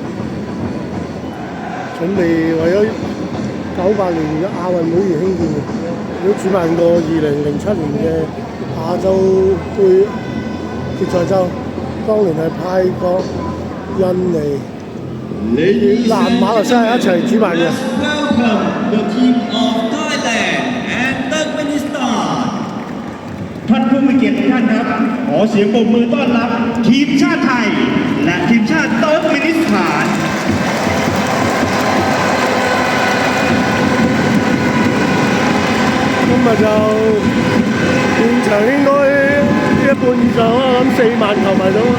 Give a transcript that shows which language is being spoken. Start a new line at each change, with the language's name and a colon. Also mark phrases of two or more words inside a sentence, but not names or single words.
Cantonese: 準備為咗98年嘅亞運會而興建嘅，都主辦過2007年嘅亞洲杯決賽周，當年係泰國、印尼、越南、馬來西亞一齊主辦嘅。
Thai: ท่านผู้มีเกียรติทุกท่านครับขอเสียงปรบมือต้อนรับทีมชาติไทยและทีมชาติเติร์กเมนิสถาน
Cantonese: 今日就現場應該一半以上啦，我諗4萬球迷到。